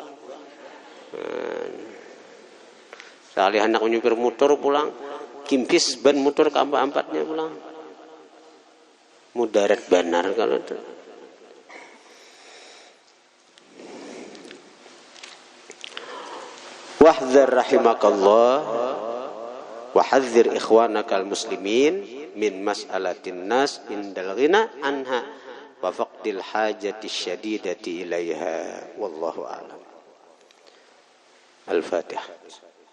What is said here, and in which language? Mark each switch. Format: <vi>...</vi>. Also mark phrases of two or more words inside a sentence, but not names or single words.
<bjn>Sekali anak menyupir motor pulang, kimpis ban motor keempat-empatnya pulang. Mudarat benar kalau itu.</bjn> <ar>واحذر رحمك الله وحذر إخوانك المسلمين من مسألة الناس عند الغنى عنها وفقد الحاجة الشديدة إليها والله أعلم. Al-Fatihah.</ar>